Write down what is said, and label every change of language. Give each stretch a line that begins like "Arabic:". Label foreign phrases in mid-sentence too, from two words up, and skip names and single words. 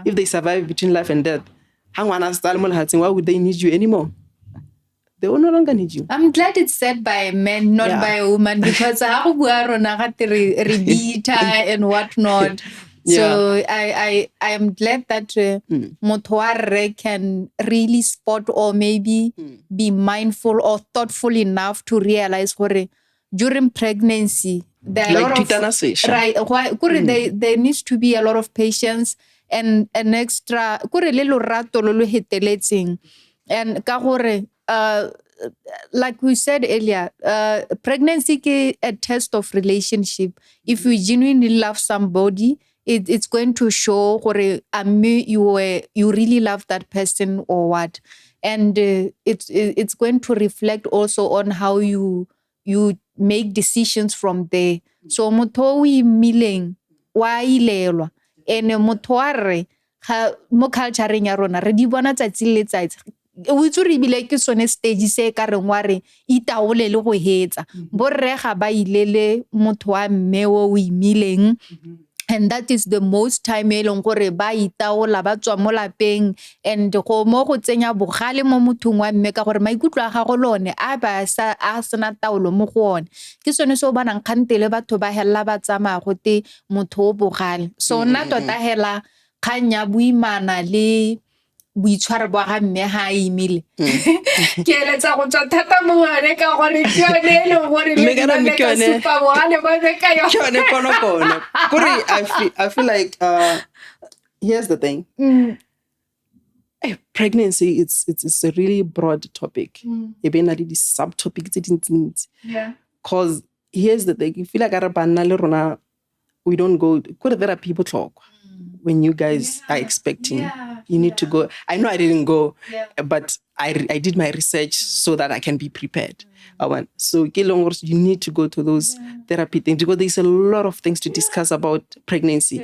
English: If they survive between life and death, why would they need you anymore? They will no longer need you. I'm glad it's said by a man, not by a woman, because and whatnot. So I am glad that
Tswana: motho wa rre
English: can really spot or maybe be mindful or thoughtful enough to realize gore during pregnancy there are like a lot of there needs to be a lot of patience and an extra
Tswana: kore le lorato lo lo heteletseng.
English: And
Tswana: ka gore
English: like we said earlier, pregnancy is a test of relationship. If you genuinely love somebody, it's going to show gore you really love that person or what. And it's going to reflect also on how you make decisions from there.
Tswana: So motho o imileng wa ilelwa ene motho wa rre mo culture-eng ya rona re di bona tsatsi le letsatsi o itse re bile ke sone stage se ka reng wa re itaole le go hetsa borre ga ba ilele motho wa mme o imileng.
English: And that is the most time
Tswana: e leng gore ba itaola ba tswa mo lapeng and go mo go tsenya bogale mo mothong wa mme ka gore maikutlo a gago lone a sena taolo mo go one. Ke sone se o banang kgantele batho ba hella ba tsamaya go te motho o bogale. So nna tota hela kgang ya boimana le boitshwaro ba ga mme ha imile ke eletsa go tswa thata mo ngwane ka gore ke yone e leng gore le ka supa bogale ba be ka yone kono.
English: I feel like here's the thing. Pregnancy it's a really broad topic.
Tswana: Ebe na di subtopics tse dintsi.
English: Yeah. Cause here's the thing. You feel like
Tswana: ara banna le rona
English: we don't go there are people talk when you guys are expecting. You need to go. I know I didn't go, but I did my research so that I can be prepared. So you need to go to those therapy things because there's a lot of things to discuss about pregnancy.